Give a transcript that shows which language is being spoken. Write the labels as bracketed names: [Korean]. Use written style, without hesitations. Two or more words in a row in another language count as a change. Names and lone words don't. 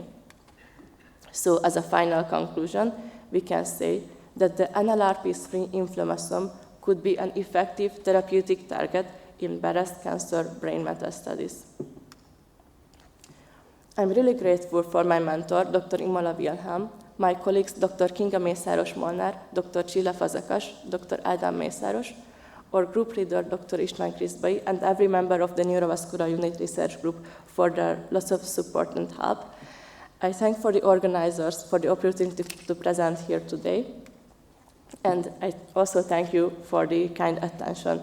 [English] So as a final conclusion, we can say that the NLRP3 inflammasome could be an effective therapeutic target in breast cancer brain metastases. I'm really grateful for my mentor, Dr. Imola Wilhelm, my colleagues, Dr. Kinga Mészáros-Molnár, Dr. Csilla Fazekas, Dr. Ádám Mészáros, our group leader, Dr. István Kriszbai, and every member of the Neurovascular Unit Research Group for their lots of support and help. I thank for the organizers for the opportunity to present here today. And I also thank you for the kind attention.